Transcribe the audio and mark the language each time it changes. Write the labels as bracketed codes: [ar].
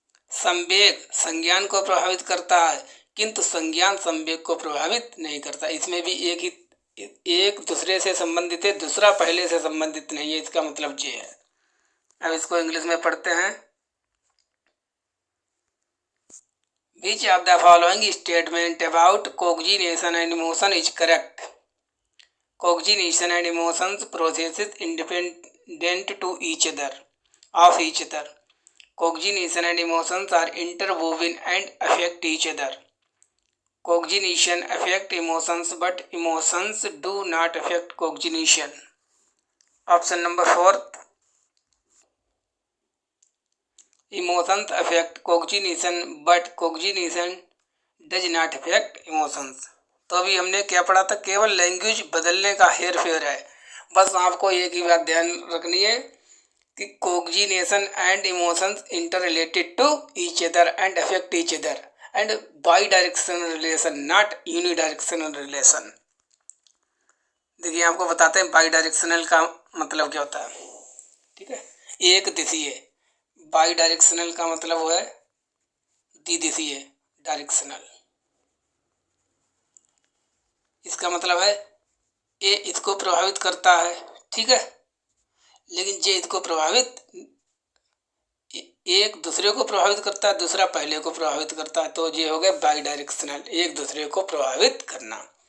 [hi] संवेग संज्ञान को प्रभावित करता है किंतु संज्ञान संवेग को प्रभावित नहीं करता। इसमें भी एक दूसरे से संबंधित है, दूसरा पहले से संबंधित नहीं है, इसका मतलब ये है। अब इसको इंग्लिश में पढ़ते हैं। [en] Which of the following statement about cognization and emotion is correct? Cogniztion and emotions processes independent to each other, of each other. Cognition and emotions are interwoven and affect each other. Cognition affect emotions, but emotions do not affect cognition. Option number 4. Emotions affect cognition, but cognition does not affect emotions. [hi] तो अभी हमने क्या पढ़ा था? केवल language बदलने का हेर फेर है। बस आपको एक ही बात ध्यान रखनी है कि [en] cognition and emotions interrelated to each other and affect each other and bidirectional relation, not unidirectional relation. [hi] देखिए आपको बताते हैं बाईडायरेक्शनल का मतलब क्या होता है, ठीक है, एक दिशीय। बाई डायरेक्शनल का मतलब वो है द्विदिशीय डायरेक्शनल। इसका मतलब है ए इसको प्रभावित करता है, ठीक है, लेकिन जे इसको प्रभावित, एक दूसरे को प्रभावित करता है, दूसरा पहले को प्रभावित करता है, तो ये हो गया बाई डायरेक्शनल, एक दूसरे को प्रभावित करना।